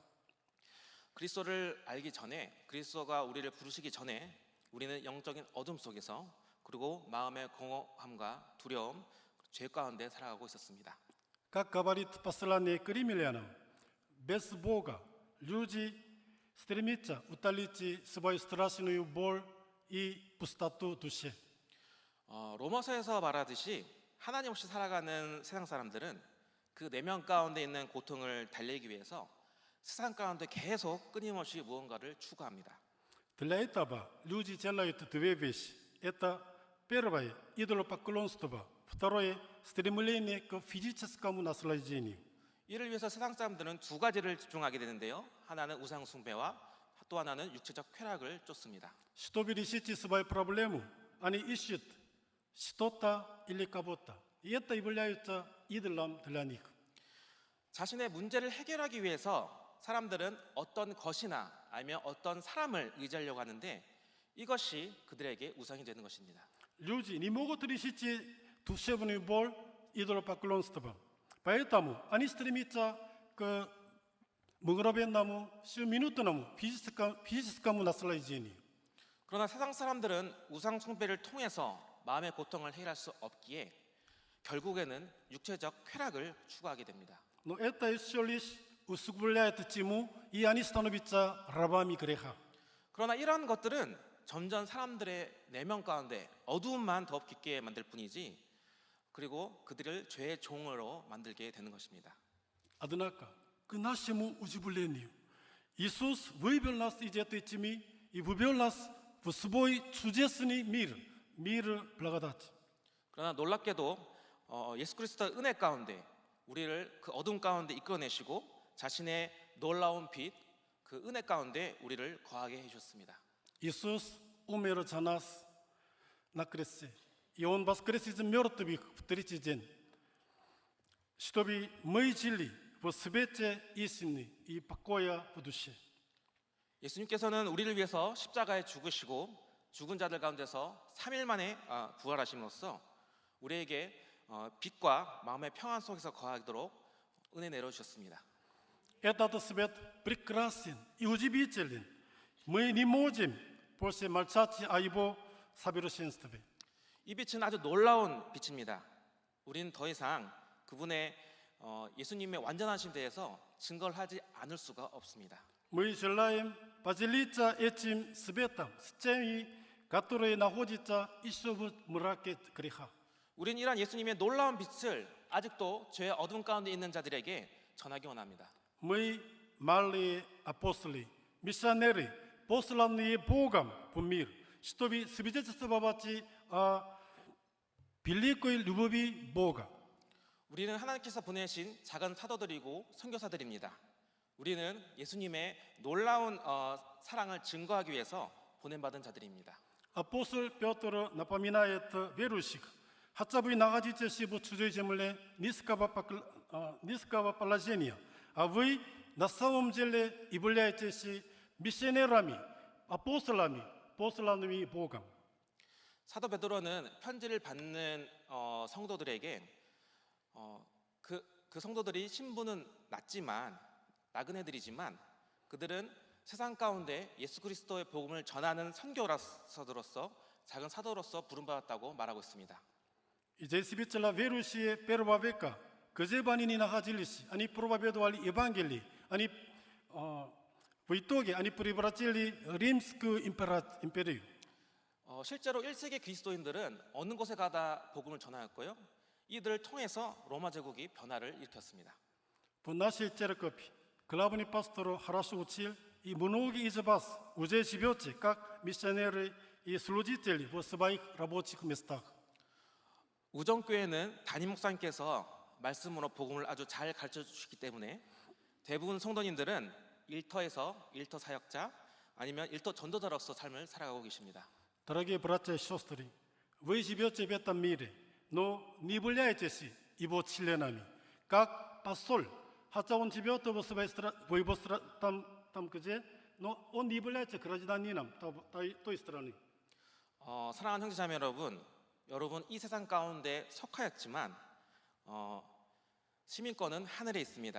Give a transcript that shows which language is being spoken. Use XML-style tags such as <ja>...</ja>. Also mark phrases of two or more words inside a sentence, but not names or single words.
<ko>그리스도를 알기 전에, 그리스도가 우리를 부르시기 전에 우리는 영적인 어둠 속에서 그리고 마음의 공허함과 두려움, 죄 가운데 살아가고 있었습니다.</ko> <ru>Как говорит послание к римлянам, без Бога люди стремятся утолить свою страшную боль и пустоту души.</ru> <ko>로마서에서 말하듯이 하나님 없이 살아가는 세상 사람들은 그 내면 가운데 있는 고통을 달래기 위해서 세상 가운데 계속 끊임없이 무언가를 추구합니다.</ko> <ru>Для этого люди делают две вещи. Это первое – идолопоклонство, второе – стремление к физическому наслаждению.</ru> <ko>이를 위해서 세상 사람들은 두 가지를 집중하게 되는데요. 하나는 우상 숭배와 또 하나는 육체적 쾌락을 쫓습니다.</ko> <ru>Чтобы решить свою проблему, они ищут что-то или кого-то. И это является идолом для них.</ru> <ko>자신의 문제를 해결하기 위해서 사람들은 어떤 것이나 아니면 어떤 사람을 의지하려고 하는데 이것이 그들에게 우상이 되는 것입니다.</ko> <ru>Люди не могут решить душевную боль идолопоклонством. Поэтому они стремятся к мгновенному, сиюминутному физическому наслаждению.</ru> <ko>그러나 세상 사람들은 우상 숭배를 통해서 마음의 고통을 해결할 수 없기에 결국에는 육체적 쾌락을 추구하게 됩니다.</ko> <ru>Но это еще лишь усугубляет тьму, и они становятся рабами греха.</ru> <ko>그러나 이러한 것들은 점점 사람들의 내면 가운데 어두움만 더 깊게 만들 뿐이지 그리고 그들을 죄의 종으로 만들게 되는 것입니다.</ko> <ru>Однако, к нашему удивлению, Иисус вывел нас из этой тьмы и вывел нас в свой чудесный мир, мир благодати.</ru> <ko>그러나 놀랍게도 예수 그리스도의 은혜 가운데 우리를 그 어둠 가운데 이끌어내시고 자신의 놀라운 빛, 그 은혜 가운데 우리를 거하게 해주셨습니다.</ko> <ru>Иисус умер за нас на кресте, и Он воскрес из мертвых в третий день, чтобы мы жили в свете истины и покоя в душе.</ru> <ko>예수님께서는 우리를 위해서 십자가에 죽으시고 죽은 자들 가운데서 3일 만에 부활하심으로써 우리에게 빛과 마음의 평안 속에서 거하도록 은혜 내려주셨습니다.</ko> <ru>Этот свет прекрасен и удивителен. Мы не можем больше молчать о Его совершенстве.</ru> <ko>이 빛은 아주 놀라운 빛입니다. 우리는 더 이상 그분의 예수님의 완전하심 대해서 증거를 하지 않을 수가 없습니다.</ko> <ru>Мы желаем поделиться этим светом с теми, которые находятся еще в мраке греха.</ru> <ko>우리는 이러한 예수님의 놀라운 빛을 아직도 죄의 어둠 가운데 있는 자들에게 전하기 원합니다.</ko> <ru>Мы малые апостоли, миссионеры, посланные Богом в мир, чтобы свидетельствовать о великой любви Бога.</ru> <ko>우리는 하나님께서 보내신 작은 사도들이고 선교사들입니다. 우리는 예수님의 놀라운 사랑을 증거하기 위해서 보냄받은 자들입니다.</ko> <ru>Апостол Петр напоминает верующих, хотя вы находитесь в чужой земле низкого положения, а вы на самом деле являетесь миссионерами, апостолами, посланными Богом.</ru> <ko>사도 베드로는 편지를 받는 성도들에게 그 성도들이 신분은 낮지만 나그네들이지만 그들은 세상 가운데 예수 그리스도의 복음을 전하는 선교사들로서 작은 사도로서 부름받았다고 말하고 있습니다.</ko> <ru>И действительно верующие первого века, где бы они ни находились, они проповедовали Евангелие, они в итоге они превратили Римскую империю.</ru> <ko>실제로 1세기 그리스도인들은 어느 곳에 가다 복음을 전하였고요. 이들을 통해서 로마 제국이 변화를 일으켰습니다.</ko> <ru>В нашей церкви главный пастор хорошо учил, и многие из вас уже живете как миссионеры и служители в своих рабочих местах.</ru> <ko>우정교회는 담임 목사님께서 말씀으로 복음을 아주 잘 가르쳐 주시기 때문에 대부분 성도님들은 일터에서 일터 사역자 아니면 일터 전도자로서 삶을 살아가고 계십니다.</ko> <ru>Дорогие братья и сестры, вы живете в этом мире, но не являетесь его членами. Как посол, хотя он живет в его там где, но он не является гражданином той страны.</ru> <ko>사랑하는 형제자매 여러분, 여러분 이 세상 가운데 속하였지만 시민권은 하늘에 있습니다.</ko>